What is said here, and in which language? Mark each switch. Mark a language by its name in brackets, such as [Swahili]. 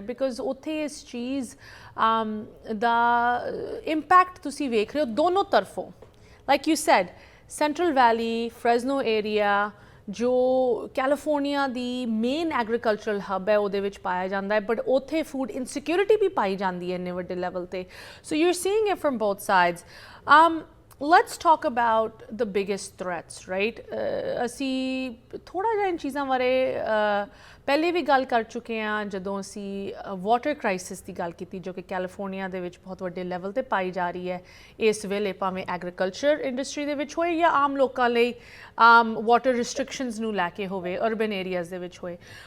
[Punjabi] Because ਉੱਥੇ ਇਸ ਚੀਜ਼ ਦਾ ਇੰਪੈਕਟ ਤੁਸੀਂ ਵੇਖ ਰਹੇ ਹੋ ਦੋਨੋਂ ਤਰਫੋਂ। [English] like you said, [Punjabi] central valley, ਫਰੈਜ਼ਨੋ area ਜੋ ਕੈਲੀਫੋਰਨੀਆ ਦੀ ਮੇਨ ਐਗਰੀਕਲਚਰਲ ਹੱਬ ਹੈ ਉਹਦੇ ਵਿੱਚ ਪਾਇਆ ਜਾਂਦਾ ਹੈ, ਬਟ ਉੱਥੇ ਫੂਡ ਇਨਸਿਕਿਉਰਿਟੀ ਵੀ ਪਾਈ ਜਾਂਦੀ ਹੈ ਇੰਨੇ ਵੱਡੇ ਲੈਵਲ 'ਤੇ। [English] So you are seeing it from both sides. Let's talk about the biggest threats, right? [Punjabi] ਅਸੀਂ ਥੋੜ੍ਹਾ ਜਿਹਾ ਇਨ ਚੀਜ਼ਾਂ ਬਾਰੇ ਪਹਿਲੇ ਵੀ ਗੱਲ ਕਰ ਚੁੱਕੇ ਹਾਂ ਜਦੋਂ ਅਸੀਂ ਵਾਟਰ ਕ੍ਰਾਈਸਿਸ ਦੀ ਗੱਲ ਕੀਤੀ, ਜੋ ਕਿ ਕੈਲੀਫੋਰਨੀਆ ਦੇ ਵਿੱਚ ਬਹੁਤ ਵੱਡੇ ਲੈਵਲ 'ਤੇ ਪਾਈ ਜਾ ਰਹੀ ਹੈ ਇਸ ਵੇਲੇ, ਭਾਵੇਂ ਐਗਰੀਕਲਚਰ ਇੰਡਸਟਰੀ ਦੇ ਵਿੱਚ ਹੋਏ ਜਾਂ ਆਮ ਲੋਕਾਂ ਲਈ ਵਾਟਰ ਰਿਸਟ੍ਰਿਕਸ਼ਨਸ ਨੂੰ ਲੈ ਕੇ ਹੋਵੇ, ਅਰਬਨ ਏਰੀਆਜ਼ ਦੇ ਵਿੱਚ ਹੋਏ।